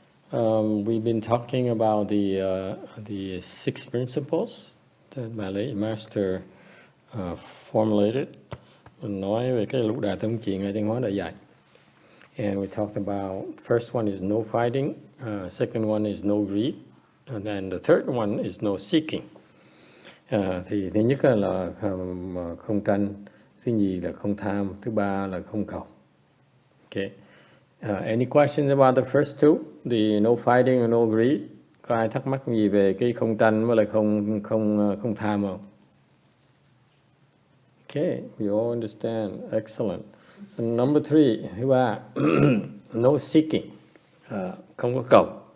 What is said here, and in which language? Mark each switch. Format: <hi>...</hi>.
<en>We've been talking about the six principles that my late master formulated.</en> <vi>Mình nói về cái lục đà tâm trì Ngài Thanh Hóa đã dạy.</vi> <en>And we talked about first one is no fighting, second one is no greed, and then the third one is no seeking.</en> <vi>Thì thứ nhất là không tranh, thứ nhì là không tham, thứ ba là không cầu.</vi> <en>Okay. Any questions about the first two, the no fighting and no greed?</en> <vi>Có ai thắc mắc gì về cái không tranh với lại không tham không?</vi> <en>Okay, we all understand. Excellent. So number three,</en> <vi>thứ ba,</vi> <en>no seeking,</en> <vi>không có cầu.</vi>